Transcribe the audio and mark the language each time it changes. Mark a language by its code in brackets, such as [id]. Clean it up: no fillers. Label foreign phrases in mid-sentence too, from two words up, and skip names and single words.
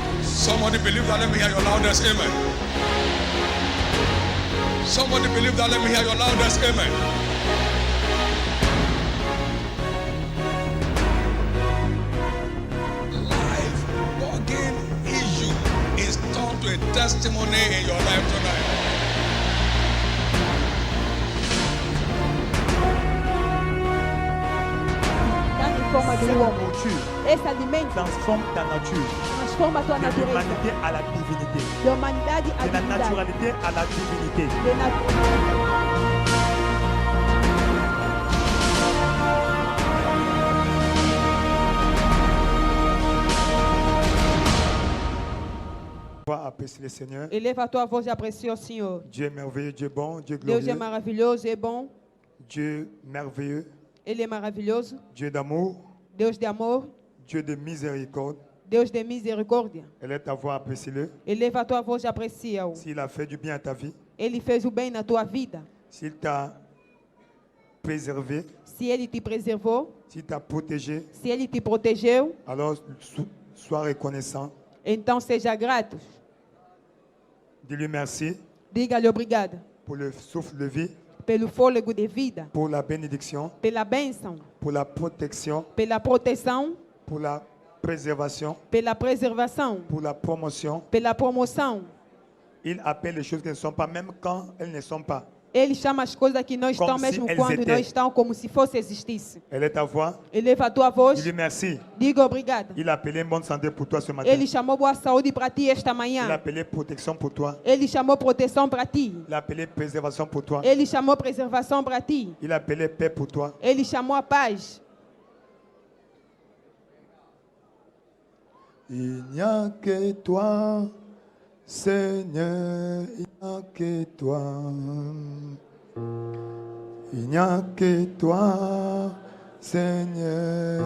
[en] Somebody believe that, let me hear your loudest amen. Somebody believe that, let me hear your loudest amen. Life bugging issue is turned to a testimony in your life tonight. [fr] Et s'alimente. Transforme ta nature. [pt] Transforma tua [fr] De [pt] natureza. [fr] l'humanité à la divinité. [pt] De humanidade a [fr] De la divindade. naturalité à la divinité. [pt] De nat- [fr] Va apprécier le Seigneur. [pt] Eleva a tua voz e aprecia o Senhor. [fr] Dieu est merveilleux, Dieu est bon, Dieu est [pt] Deus é [fr] glorieux, [pt] maravilhoso e bom. [fr] Dieu merveilleux, [pt] Ele é maravilhoso. [fr] Dieu d'amour, [pt] Deus de amor. [fr] Dieu de miséricorde. [pt] Deus de misericórdia. [fr] Elle est ta voix, apprécie-le. [pt] Eleva a tua voz e aprecia-o. [fr] S'il a fait du bien à ta vie, [pt] Ele fez o bem na tua vida. [fr] s'il t'a préservé, [pt] Se Ele te preservou, [fr] s'il t'a protégé, [pt] se Ele te protegeu, [fr] alors sois reconnaissant. [pt] então seja grato. [fr] Dis-lui merci [pt] Diga-lhe obrigado [fr] pour le souffle de vie, [pt] pelo fôlego de vida, [fr] pour la bénédiction, [pt] pela bênção, [fr] pour la protection, [pt] pela proteção, [fr] pour la préservation, [pt] pela preservação, [fr] pour la promotion. [pt] pela promoção. [fr] Il appelle les choses qui ne sont pas, même quand elles ne sont pas. [pt] Ele chama as coisas que não estão Como mesmo se quando eles não [fr] étaient. [pt] estão, como se fosse existisse. [fr] Elle est ta voix. [pt] Eleva a tua voz, [fr] Dis-lui merci. [pt] diga obrigado. [fr] Il a appelé une bonne santé pour toi ce matin. [pt] Ele chamou boa saúde para ti esta [fr] Il a [pt] manhã. [fr] appelé protection pour toi. [pt] Ele chamou proteção para ti. [fr] Il a appelé préservation pour toi. [pt] Ele chamou preservação para ti. [fr] Il a appelé paix pour toi. [pt] Ele chamou a paz. [fr] Il n'y a que toi, Seigneur, il n'y a que toi. Il n'y a que toi, Seigneur.